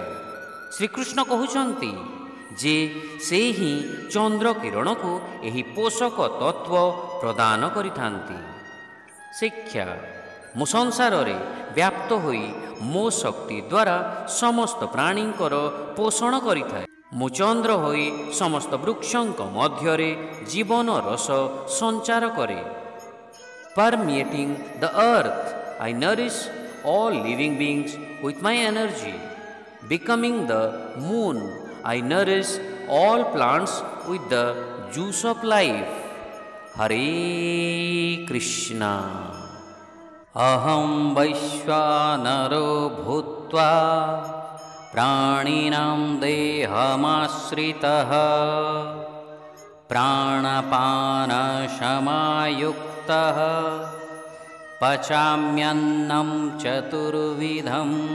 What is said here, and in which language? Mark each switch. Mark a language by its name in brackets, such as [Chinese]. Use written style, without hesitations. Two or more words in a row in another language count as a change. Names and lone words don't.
[Odia] ଶ୍ରୀକୃଷ୍ଣ କହୁଛନ୍ତି ଯେ ସେ ହିଁ ଚନ୍ଦ୍ର କିରଣକୁ ଏହି ପୋଷକ ତତ୍ଵ ପ୍ରଦାନ କରିଥାନ୍ତି। ଶିକ୍ଷା, ମୁଁ ସଂସାରରେ ବ୍ୟାପ୍ତ ହୋଇ ମୋ ଶକ୍ତି ଦ୍ୱାରା ସମସ୍ତ ପ୍ରାଣୀଙ୍କର ପୋଷଣ କରିଥାଏ। ମୁଁ ଚନ୍ଦ୍ର ହୋଇ ସମସ୍ତ ବୃକ୍ଷଙ୍କ ମଧ୍ୟରେ ଜୀବନ ରସ ସଞ୍ଚାର କରେ। [English] Permeating the earth, I nourish all living beings with my energy. Becoming the moon, I nourish all plants with the juice of life. [Sanskrit] Hare Krishna. अहं वैश्वानरो भूत्वा प्राणिनां देहमाश्रितः प्राणपानशमायुक्तः पचाम्यन्नं चतुर्विधम्।